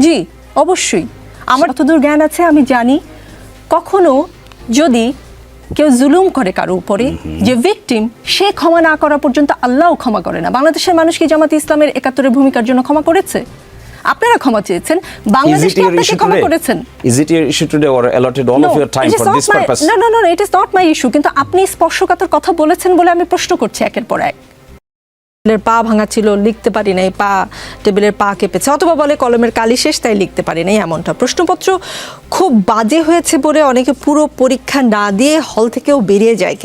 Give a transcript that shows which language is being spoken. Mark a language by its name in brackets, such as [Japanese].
[Bangla] জি অবশ্যই, আমার যতদূর জ্ঞান আছে আমি জানি কখনো যদি কেউ জুলুম করে কারো উপরে, যে ভিকটিম, সে ক্ষমা না করা পর্যন্ত আল্লাহও ক্ষমা করে না। বাংলাদেশের মানুষ কি জামাত ইসলামের 71-এর ভূমিকার জন্য ক্ষমা করেছে? আপনারা ক্ষমা চেয়েছেন, বাংলাদেশ কি আপনাকে ক্ষমা করেছেন? [English] Is it your issue today or allotted all of your time for this purpose? No, it is not my issue. [Bangla] কিন্তু আপনি স্পর্শকাতর কথা বলেছেন বলে আমি প্রশ্ন করছি একের পর এক। পা ভাঙা ছিল, লিখতে পারি নাই, টেবিলের পা কেঁপেছে, অথবা বলে কলমের কালি শেষ তাই লিখতে পারি নাই, এমনটা। প্রশ্নপত্র খুব বাজে হয়েছে বলে অনেকে পুরো পরীক্ষা না দিয়ে হল থেকেও বেরিয়ে যায়।